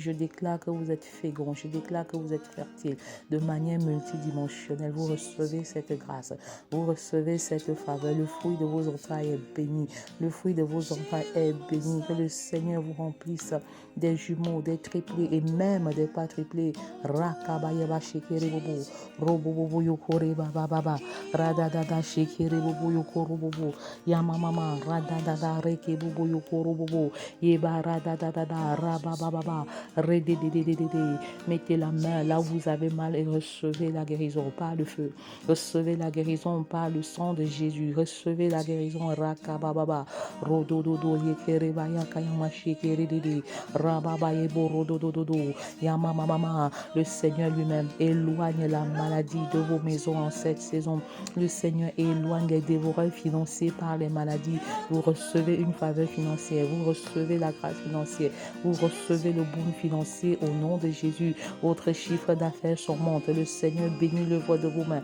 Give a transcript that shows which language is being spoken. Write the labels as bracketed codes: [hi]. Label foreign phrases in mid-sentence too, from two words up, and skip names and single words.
[fr] Je déclare que vous êtes féconds, je déclare que vous êtes fertiles de manière multidimensionnelle. Vous recevez cette grâce, vous recevez cette faveur. Le fruit de vos entrailles est béni, le fruit de vos entrailles est béni. Que le Seigneur vous remplisse des jumeaux, des triplés et même des pas triplés. Rakabayaba shekere bobo, robobobo yokore baba, radadada shekere bobo yokoro bobo, yamamama radadada reke bobo yokoro bobo, yeba radadada rabababa, rededededede. Mettez la main là où vous avez mal et recevez la guérison par le feu. Recevez la guérison par le sang de Jésus. Recevez la guérison. Rakababa, rodododo yekereba yakayama shekeredede, rababa yebo rodododo, yamamama. Le Seigneur lui-même éloigne la maladie de vos maisons en cette saison. Le Seigneur éloigne les dévoreurs financiers par les maladies. Vous recevez une faveur financière. Vous recevez la grâce financière. Vous recevez le boom financier au nom de Jésus. Votre chiffre d'affaires surmonte. Le Seigneur bénit l'œuvre de vos mains.